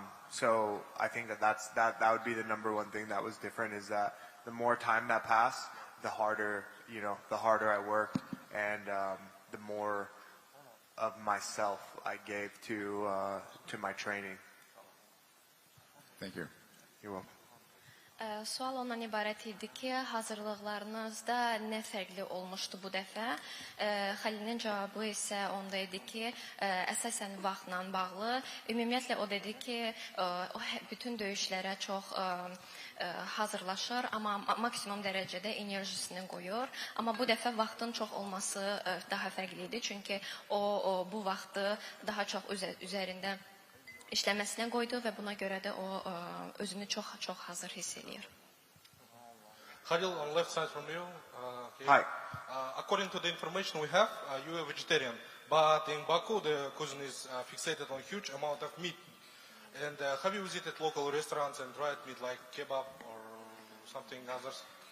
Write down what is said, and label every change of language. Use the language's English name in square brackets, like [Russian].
[English] So I think that would be the number one thing that was different, is that the more time that passed, the harder I worked, and the more of myself I gave to my training. Thank you. You're welcome. [Azerbaijani] Sual ondan ibarət idi ki, hazırlıqlarınızda nə fərqli olmuşdu bu dəfə? Xəlilin cavabı isə onda idi ki, əsasən vaxtla bağlı. Ümumiyyətlə o dedi ki, bütün döyüşlərə çox hazırlaşır, amma maksimum dərəcədə enerjisini qoyur. Amma bu dəfə vaxtın çox olması daha fərqli idi, çünki o bu vaxtı daha çox üzərində işləməsinə qoydu və buna görə də o özünü çox hazır hiss edir. [English] Khalil, on left side from you. Hi. According to the information we have, you are vegetarian, but in Baku the cuisine is fixated on a huge amount of meat. And have you visited local restaurants and tried meat like kebab or something others?